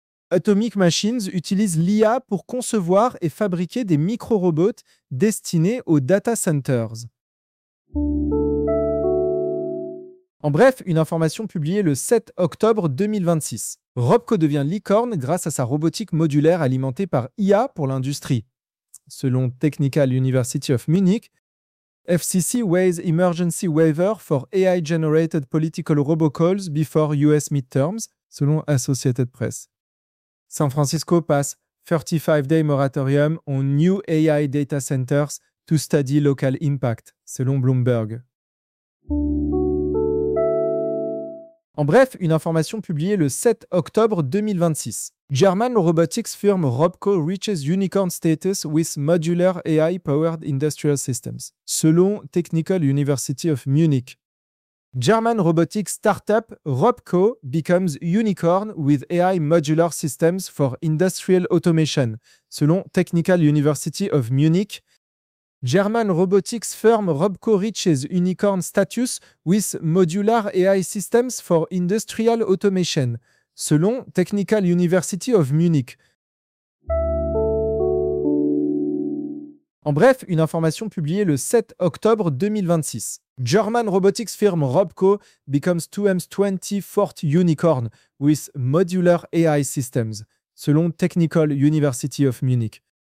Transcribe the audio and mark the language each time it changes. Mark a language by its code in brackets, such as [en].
[fr] Atomic Machines utilise l'IA pour concevoir et fabriquer des micro-robots destinés aux data centers. En bref, une information publiée le 7 octobre 2026. Robco devient licorne grâce à sa robotique modulaire alimentée par IA pour l'industrie. [en] Selon Technical University of Munich, FCC waives emergency waiver for AI-generated political robocalls before US midterms, selon Associated Press. San Francisco passe 35-day moratorium on new AI data centers to study local impact, selon Bloomberg. [fr] En bref, une information publiée le 7 octobre 2026. [en] German robotics firm Robco reaches unicorn status with modular AI-powered industrial systems, selon Technical University of Munich. German robotics startup Robco becomes unicorn with AI modular systems for industrial automation, selon Technical University of Munich. German robotics firm Robco reaches unicorn status with modular AI systems for industrial automation, selon Technical University of Munich. [fr] En bref, une information publiée le 7 octobre 2026. [en] German robotics firm Robco becomes 2M's 24th unicorn with modular AI systems, selon Technical University of Munich.